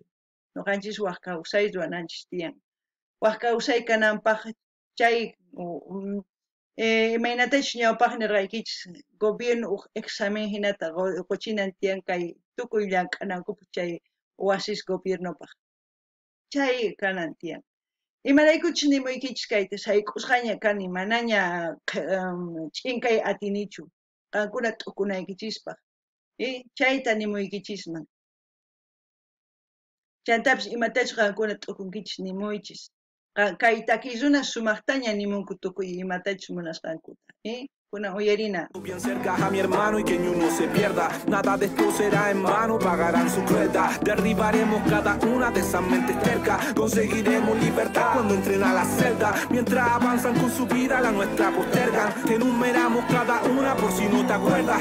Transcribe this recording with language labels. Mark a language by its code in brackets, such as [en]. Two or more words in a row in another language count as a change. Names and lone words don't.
[qu] nuqanchis waq kawsay ruwananchis tiyan waq kawsay kananpaq chay imaynatachu ñawpaq nirqaykichis gobierno examen hinata quchinan tiyan kay tukuy llank'anankupi chay wasis gobiernopaq chay kanan tiyan imaraykuchus nimuykichis kayta sayk'usqaña kani manaña ch'inkay atinichu qankuna t'ukunaykichispaq chayta nimuykichisman chantapis imatachu qankuna t'ukunkichis nimuychis kay takiy runa sumaqtaña nimunku tukuy imatachus munasqankuta kunan uyarina [es] Bien cerca a mi hermano y que ni uno se pierda. Nada de esto será en vano, pagarán su crueldad. Derribaremos cada una de esas mentes tercas. Conseguiremos libertad cuando entren a la celda. Mientras avanzan con su vida, la nuestra postergan. Enumeramos cada una por si no te acuerdas.